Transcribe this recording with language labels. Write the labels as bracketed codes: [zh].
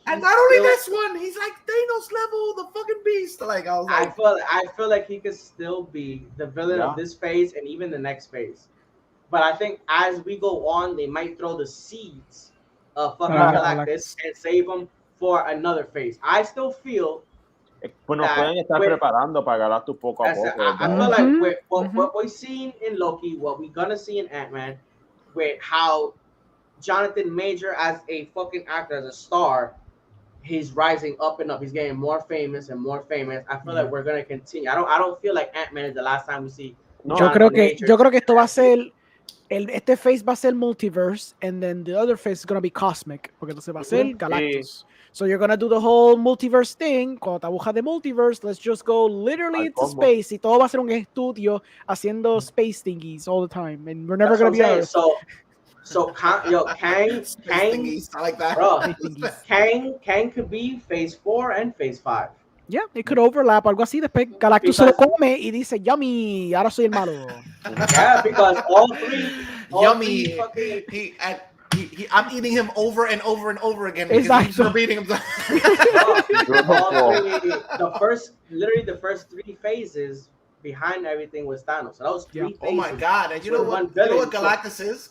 [en] And not only this one, he's like Thanos level, the fucking beast. Like, I was like... I feel like he could still be the villain of this phase and even the next phase. But I think as we go on, they might throw the seeds of fucking Galactus and save them for another phase. I still feel [es] bueno, pueden estar preparando para Galactus poco a poco. [en] I feel like what we've seen in Loki, what we're gonna see in Ant-Man, with how Jonathan Major as a fucking actor, as a star, he's rising up and up. He's getting more famous and more famous. I feel like we're gonna continue. I don't feel like Ant-Man is the last time we see. [es] No, yo creo que esto va a ser este phase va a ser multiverse, [en] and then the other phase is gonna be cosmic, [es] porque entonces va a ser Galactus. [en] So you're gonna do the whole multiverse thing. [es] Cuando te abujas de [en] multiverse, let's just go literally into space. [es] Y todo va a ser un estudio haciendo [en] space thingies all the time, and we're never gonna be Earth. So Kang, I like that. Bro, Kang could be phase 4 and phase 5. Yeah, it could overlap, [es] algo así. Después Galactus se lo come y dice, yummy, ahora soy el malo. [en] Yeah, because all three yummy. Fucking... I'm eating him over and over and over again. Exactly. He's repeating himself. The first 3 phases behind everything was Thanos. So that was 3 phases. Oh my god! And you know what Galactus is?